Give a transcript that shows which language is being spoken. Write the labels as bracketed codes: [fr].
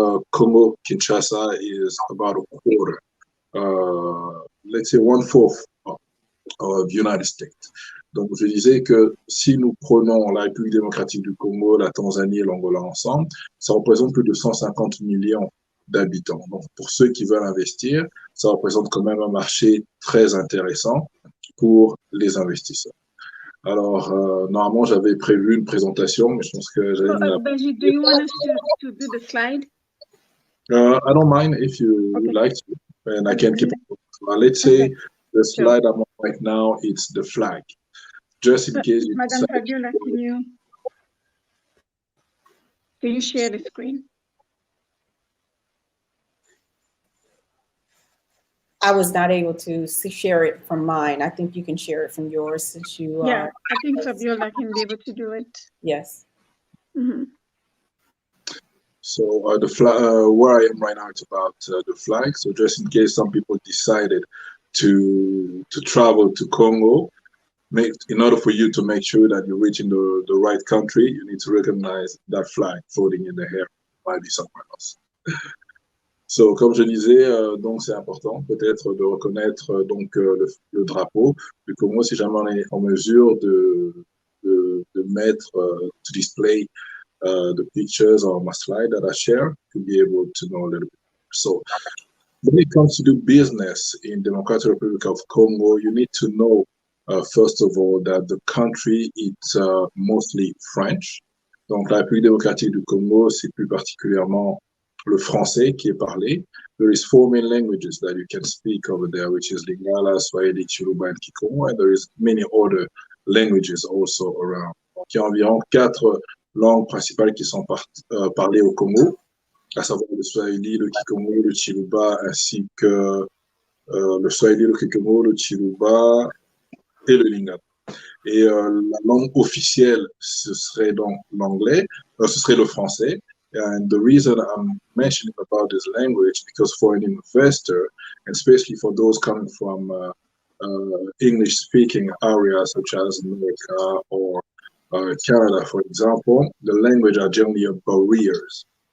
[en] Congo, Kinshasa is about a quarter, let's say 1/4 of the United States. [fr] Donc, je disais que si nous prenons la République démocratique du Congo, la Tanzanie et l'Angola ensemble, ça représente plus de 150 millions d'habitants. Donc, pour ceux qui veulent investir, ça représente quand même un marché très intéressant pour les investisseurs. Alors, normalement, j'avais prévu une présentation, mais je pense que j'allais... [en] Benji, do you want us to do the slide? I don't mind if you would like to, and I can keep it. Let's say the slide I'm on right now, it's the flag. Just in case you Madam Fabiola, can you share the screen? I was not able to share it from mine. I think you can share it from yours since you Yeah, I think Fabiola can be able to do it. Yes. Mm-hmm. So the flag, where I am right now, it's about the flag. So just in case some people decided to travel to Congo, in order for you to make sure that you're reaching the right country, you need to recognize that flag floating in the air. It might be somewhere else. [fr] So, comme je disais, donc c'est important peut-être de reconnaître donc le drapeau du Congo si jamais on est en mesure de mettre, [en] to display the pictures on my slide that I share to be able to know a little bit. So, when it comes to do business in Democratic Republic of Congo, you need to know first of all that the country is mostly French. [fr] Donc, la République démocratique du Congo, c'est plus particulièrement le français qui est parlé. [en] There is 4 main languages that you can speak over there, which is Lingala, Swahili, Chiluba, and Kikongo, and there is many other languages also around. [fr] Donc, il y a environ 4 langues principales qui sont parlées au Congo, à savoir le Swahili, le Kikongo, le Chiluba, ainsi que le Swahili, le Kikongo, le Chiluba et le Lingala. Et la langue officielle, ce serait donc l'anglais, ce serait le français. [en] And the reason I'm mentioning about this language, because for an investor, and especially for those coming from English-speaking areas such as America or Canada, for example, the language are generally barriers.